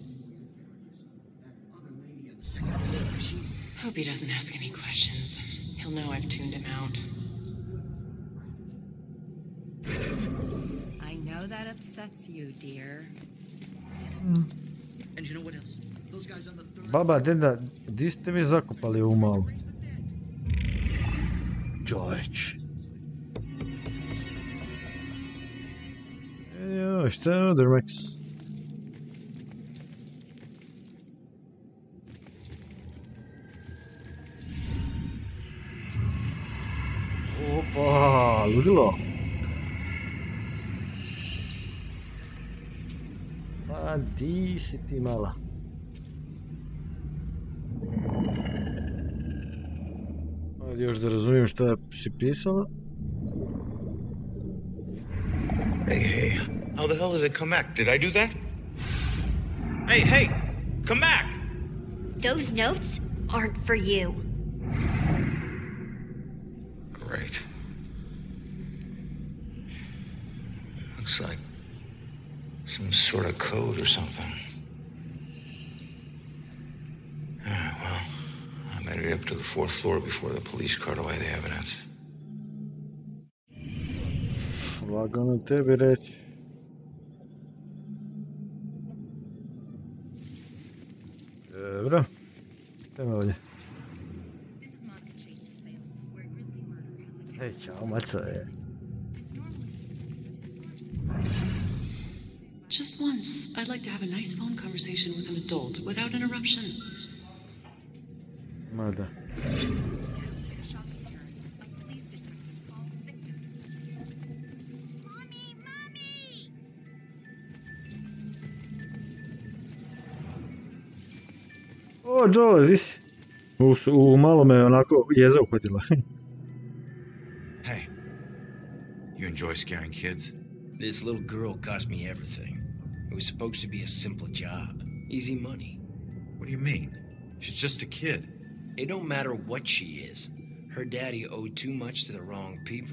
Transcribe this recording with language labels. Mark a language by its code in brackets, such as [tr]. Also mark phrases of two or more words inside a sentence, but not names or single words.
[en] Hope he doesn't ask any questions. He'll know I've tuned him out. I know that upsets you, dear. And you know what else? Those guys on the third. [hr] Baba, deda, di ste vi zakopali ovu malu? George. Joj, šta je ovdje, Max? Opa, ludilo. Pa di si ti mala? Ajde još da razumijem šta si pisala. [en] Hey, how the hell did it come back? Did I do that? Hey, come back! Those notes aren't for you. Great. Looks like some sort of code or something. Alright, well, I made it up to the 4th floor before the police cart away the evidence. [hr] Lagano tebi reći. Dobro. Idemo ovdje. Hej, čao, maco je. [en] Just once, I'd like to have a nice phone conversation with an adult without interruption. [hr] Mada. O, Joe, di si? Malo me onako jeza uhvatila. [en] Hey, you enjoy scaring kids? This little girl cost me everything. It was supposed to be a simple job. Easy money. What do you mean? She's just a kid. It don't matter what she is. Her daddy owed too much to the wrong people.